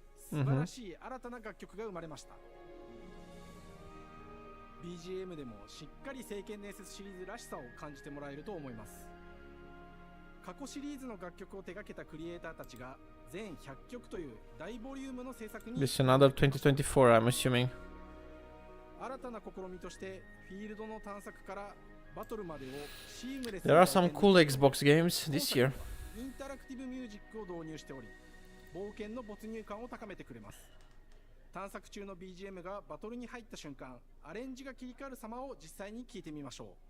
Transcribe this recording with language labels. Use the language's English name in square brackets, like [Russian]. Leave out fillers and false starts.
[Japanese] 素晴らしい新たな楽曲が生まれました。 BGM でもしっかり聖剣伝説シリーズらしさを感じてもらえると思います。過去シリーズの楽曲を手掛けたクリエイターたちが全100曲という大ボリュームの制作に [English] This is another 2024, I'm assuming. [Japanese] 新たな試みとしてフィールドの探索からバトルまでをシームレス [English] There are some cool Xbox games this year. [Japanese] インタラクティブミュージックを導入しており、冒険の没入感を高めてくれます。探索中の BGM がバトルに入った瞬間、アレンジが切り替わる様を実際に聞いてみましょう。